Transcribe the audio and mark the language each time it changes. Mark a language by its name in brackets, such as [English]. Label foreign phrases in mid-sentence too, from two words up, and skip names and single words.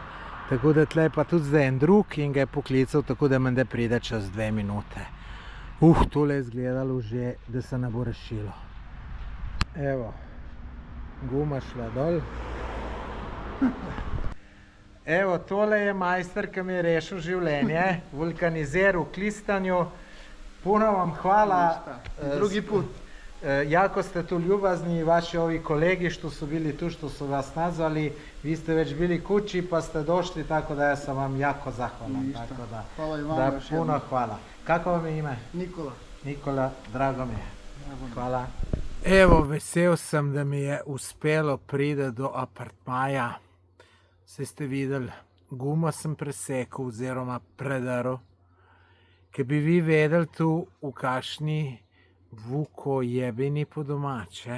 [Slovenian] Tako da tle pa tudi zdaj en drug in ga je poklical, tako da menda pride čez 2 minute. Tole je izgledalo že, da se ne bo rešilo. Evo, guma šla dol. Evo, tole je majster, ki mi je rešil življenje, vulkanizer v Klistanju. [Croatian] Puno vam hvala. Drugi put. Jako ste tu ljubazni, vaši ovi kolegi, što su bili tu, što su vas nazvali. Vi ste već bili kući, pa ste došli, tako da ja sam vam jako zahvalan. Tako da, hvala i vama još jednom. Puno hvala. Kako vam je ime? Nikola. Nikola, drago mi je. Hvala. Evo, [Slovenian] vesel sem, da mi je uspelo priti do apartmaja. Saj ste videli, gumo sem presekal oziroma predaril. Ker bi vi vedeli tu, v kakšni vukojebini po domače.